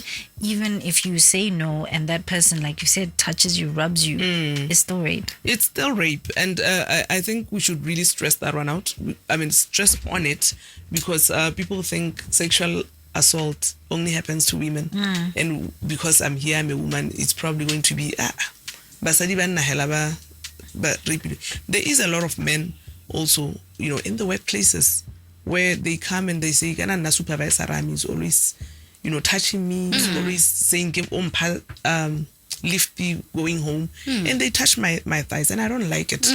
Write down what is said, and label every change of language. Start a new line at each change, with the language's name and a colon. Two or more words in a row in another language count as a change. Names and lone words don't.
English: Even if you say no and that person, like you said, touches you, rubs you, it's still rape. It's still rape, and I think we should really stress that one out. I mean, stress on it, because people think sexual assault only happens to women, and because I'm here, I'm a woman, it's probably going to be
Tswana: basadi ba nna hela ba rape.
English: There is a lot of men also, in the workplaces, where they come and they say,
Tswana: "Kana na
English: supervisor Rami is always, touching me, is always saying lift me going home," and they touch my thighs, and I don't like it.